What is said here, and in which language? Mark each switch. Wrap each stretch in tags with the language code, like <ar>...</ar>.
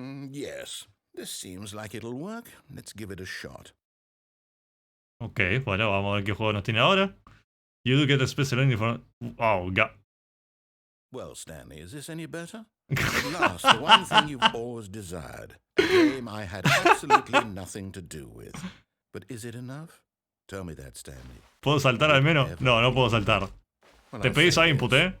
<en>Yes, this seems like it'll work. Let's give it a shot.</en> <es>Ok, bueno, vamos a ver qué juego nos tiene ahora.</es> <en>You do get a special uniform. Oh, God. Well, Stanley, is this any better? At last, the one thing you've always desired. A game I had absolutely nothing to do with. But is it enough? Tell me that, Stanley.</en> <es>¿Puedo saltar al menos? No, no puedo saltar. Te pedís a input, ¿eh?</es>